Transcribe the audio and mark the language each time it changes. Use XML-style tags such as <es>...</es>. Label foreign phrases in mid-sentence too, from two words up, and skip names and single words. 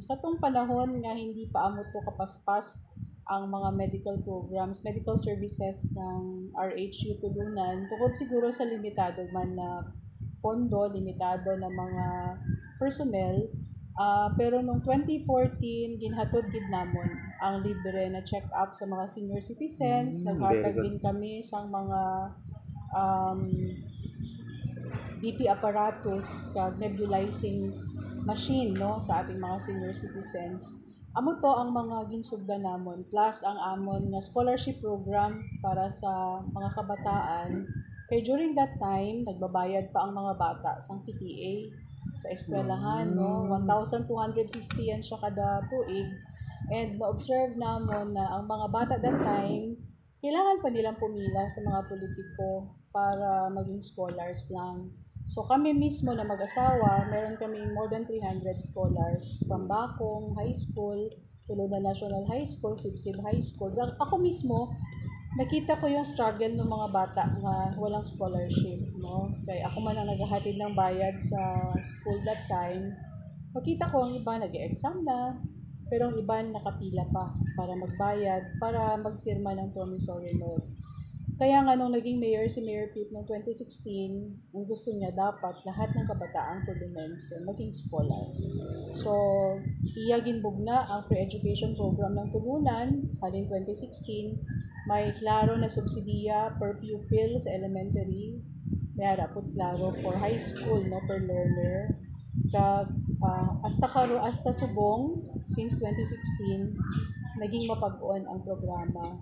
<hil>Sa tong panahon nga hindi pa amo to kapaspas ang mga</hil> <en>medical programs, medical services</en> <hil>ng RHU Tulunan, tungkol siguro sa limitado man na pondo, limitado na mga personnel.</hil> <tl>Pero noong 2014,</tl> <hil>ginhatod gid namon ang libre na check-up sa mga</hil> <en>senior citizens.</en> <hil>Naghatag din kami sa mga</hil> <en>BP apparatus</en> <hil>kag</hil> <en>nebulizing machine,</en> <hil>no, sa ating mga</hil> <en>senior citizens.</en> <hil>Amo to ang mga ginsugdan namon, plus ang amon nga</hil> <en>scholarship program</en> <hil>para sa mga kabataan.</hil> <en>Kay during that time,</en> <tl>nagbabayad pa ang mga bata sa PTA sa eskwelahan, no?</tl> <hil>1,250 yan siya kada tuig. And na-observe namon na ang mga bata</hil> <en>that time,</en> <tl>kailangan pa nilang pumila sa mga politiko para maging scholars lang. So kami mismo na mag-asawa, meron kami</tl> <en>more than 300 scholars from</en> <tl>Bakong High School, Tulunan National High School, Sibsib High School. Ako mismo, nakita ko yung struggle ng mga bata nga walang scholarship, no? Kaya ako man ang naghahatid ng bayad sa school</tl> <en>that time.</en> <tl>Makita ko ang iba nag-exam na, pero ang iba nakapila pa para magbayad, para magpirma ng</tl> <en>promissory note.</en> <tl>Kaya nga nung naging mayor si Mayor Pip noong 2016, ang gusto niya dapat lahat ng kabataang Tulunense maging scholar. So,</tl> <hil>iya ginbugna ang</hil> <en>free education program</en> <hil>ng Tulunan halin 2016. May klaro na subsidiya</hil> <en>per pupil</en> <hil>sa elementary. May harapot klaro</hil> <en>for high school,</en> <hil>no,</hil> <en>per learner.</en> <hil>Kag hasta subong</hil> <en>since 2016</en> <hil>naging mapag-on ang programa.</hil>